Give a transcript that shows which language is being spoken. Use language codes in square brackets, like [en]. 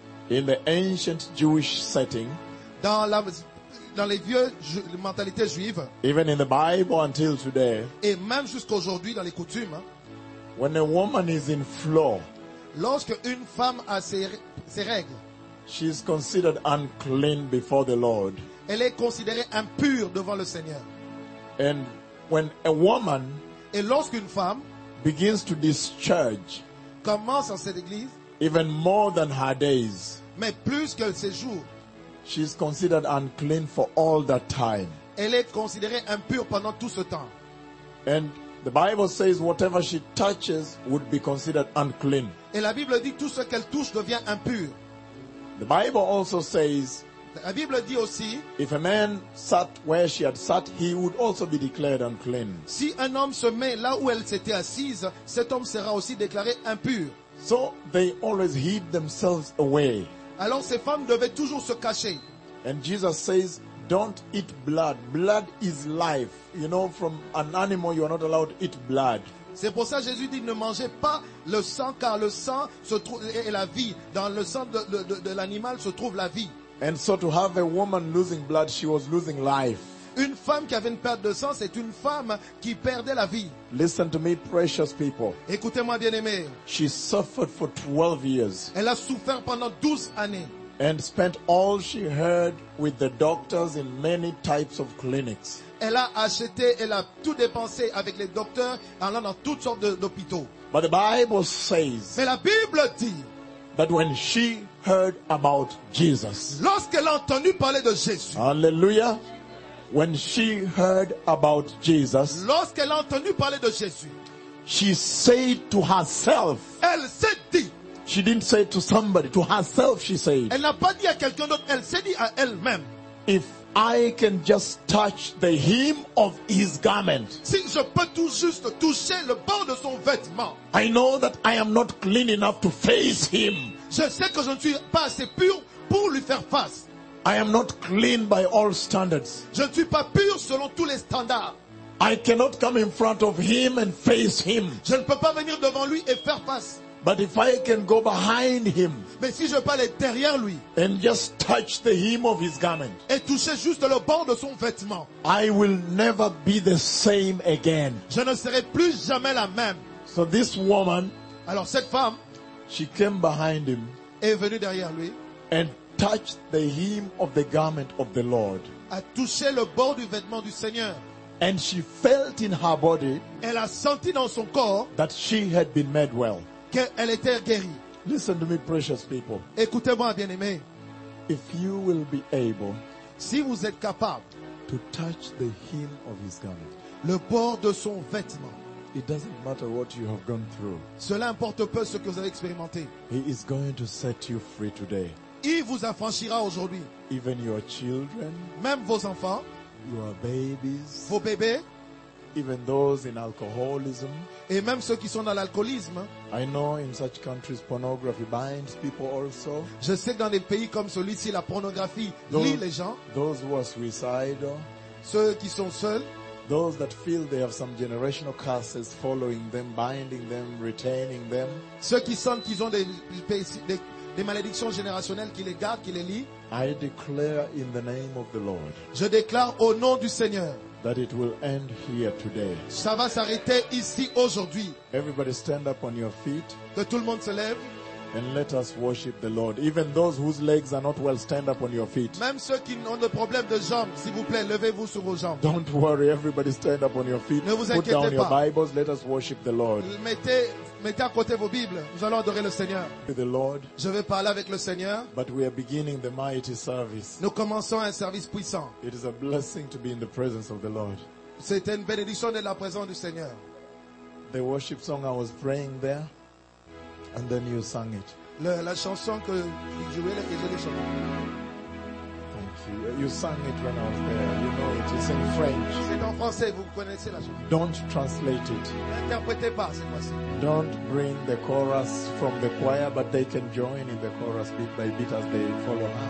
[en] In the ancient Jewish setting. [fr] Dans les vieux mentalités juives, [en] even in the Bible until today, [fr] et même jusqu'aujourd'hui dans les coutumes, [en] when a woman is in flow, [fr] lorsque une femme a ses règles, [en] she is considered unclean before the Lord. [fr] Elle est considérée impure devant le Seigneur. [en] And when a woman, [fr] et lorsqu'une femme, [en] begins to discharge, [fr] commence en cette église, [en] even more than her days, [fr] mais plus que ses jours. [en] She is considered unclean for all that time. [fr] Elle est considérée impure pendant tout ce temps. [en] And the Bible says whatever she touches would be considered unclean. [fr] Et la Bible dit tout ce qu'elle touche devient impur. [en] The Bible also says, [fr] la Bible dit aussi, [en] if a man sat where she had sat, he would also be declared unclean. [fr] Si un homme se met là où elle s'était assise, cet homme sera aussi déclaré impur. [en] So they always hid themselves away. [fr] Alors ces femmes devaient toujours se cacher. [en] And Jesus says, "Don't eat blood. Blood is life. You know, from an animal, you are not allowed to eat blood." [fr] C'est pour ça que Jésus dit, ne mangez pas le sang, car le sang se est la vie. Dans le sang de l'animal se trouve la vie. [en] And so, to have a woman losing blood, she was losing life. [fr] Une femme qui avait une perte de sang, c'est une femme qui perdait la vie. [en] Listen to me, precious people. [fr] Écoutez-moi, bien-aimés. [en] She suffered for 12 years. [fr] Elle a souffert pendant 12 années. [en] And spent all she had with the doctors in many types of clinics. [fr] Elle a tout dépensé avec les docteurs allant dans toutes sortes d'hôpitaux. [en] But the Bible says. [fr] Mais la Bible dit. [en] That when she heard about Jesus. [fr] Lorsqu'elle a entendu parler de Jésus. [en] Hallelujah. When she heard about Jesus, [fr] lorsqu'elle a entendu parler de Jésus, [en] she said to herself, [fr] elle s'est dit, [en] She didn't say to somebody, to herself she said. [fr] Elle n'a pas dit à quelqu'un d'autre, elle s'est dit à elle-même. [en] If I can just touch the hem of his garment. [fr] Si je peux tout juste toucher le bord de son vêtement. [en] I know that I am not clean enough to face him. [fr] Je sais que je ne suis pas assez pur pour lui faire face. [en] I am not clean by all standards. [fr] Je ne suis pas pur selon tous les standards. [en] I cannot come in front of him and face him. [fr] Je ne peux pas venir devant lui et faire face. [en] But if I can go behind him. [fr] Mais si je peux aller derrière lui. [en] And just touch the hem of his garment. [fr] Et toucher juste le bord de son vêtement. [en] I will never be the same again. [fr] Je ne serai plus jamais la même. [en] So this woman. [fr] Alors cette femme. [en] She came behind him. [fr] Est venue derrière lui. [en] And touched the hem of the garment of the Lord. [fr] A touché le bord du vêtement du Seigneur. [en] And she felt in her body. [fr] Elle a senti dans son corps. [en] That she had been made well. [fr] Qu'elle était guérie. [en] Listen to me, precious people. [fr] Écoutez-moi, bien-aimés. [en] If you will be able. [fr] Si vous êtes capable. [en] To touch the hem of his garment. [fr] Le bord de son vêtement. [en] It doesn't matter what you have gone through. [fr] Cela importe peu ce que vous avez expérimenté. [en] He is going to set you free today. [fr] Il vous affranchira aujourd'hui. [en] Even your children. [fr] Même vos enfants. [en] Your babies. [fr] Vos bébés. [en] Even those in alcoholism. [fr] Et même ceux qui sont dans l'alcoolisme. [en] I know in such countries pornography binds people also. [fr] Je sais que dans des pays comme celui-ci, la pornographie lie les gens. [en] Those who are suicidal. [fr] Ceux qui sont seuls. [en] Those that feel they have some generational curses following them, binding them, retaining them. [fr] Ceux qui sentent qu'ils ont des malédictions générationnelles qui les gardent, qui les lient. [en] I declare in the name of the Lord. [fr] Je déclare au nom du Seigneur. [en] That it will end here today. [fr] Ça va s'arrêter ici aujourd'hui. [en] Everybody stand up on your feet. [fr] Que tout le monde se lève. [en] And let us worship the Lord. Even those whose legs are not well, stand up on your feet. [fr] Même ceux qui ont des problèmes de jambes, s'il vous plaît, levez-vous sur vos jambes. [en] Don't worry, everybody stand up on your feet. [fr] Ne vous inquiétez pas. [en] Put down your Bibles, let us worship the Lord. [fr] Mettez à côté vos Bibles. Nous allons adorer le Seigneur. [en] With the Lord. [fr] Je vais parler avec le Seigneur. [en] But we are beginning the mighty service. [fr] Nous commençons un service puissant. [en] It is a blessing to be in the presence of the Lord. [fr] C'est une bénédiction d'être la présence du Seigneur. [en] The worship song I was praying there. And then you sang it. [fr] La chanson que je jouais, la chanson. [en] Thank you. You sang it when I was there. You know it. It's in French. [fr] C'est en français. Vous connaissez la chanson. [en] Don't translate it. [fr] N'interprétez pas cette fois-ci. [en] Don't bring the chorus from the choir, but they can join in the chorus bit by bit as they follow.